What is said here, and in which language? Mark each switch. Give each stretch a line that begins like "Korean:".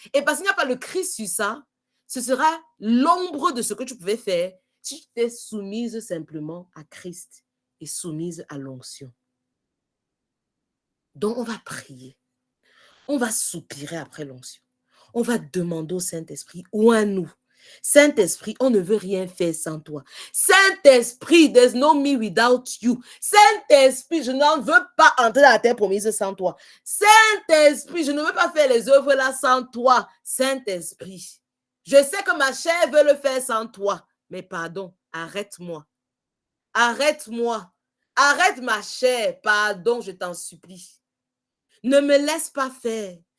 French: Et parce qu'il n'y a pas le Christ sur ça, ce sera l'ombre de ce que tu pouvais faire si tu t'es soumise simplement à Christ et soumise à l'onction. Donc, on va prier. On va soupirer après l'onction. On va demander au Saint-Esprit, oins-nous. Saint-Esprit, on ne veut rien faire sans toi.
English: Saint-Esprit, there's no me without you.
French: Saint-Esprit, je n'en veux pas entrer dans la terre promise sans toi. Saint-Esprit, je ne veux pas faire les œuvres là sans toi. Saint-Esprit, je sais que ma chair veut le faire sans toi. Mais pardon, arrête-moi. Arrête-moi. Arrête ma chair. Pardon, je t'en supplie. Ne me laisse pas faire.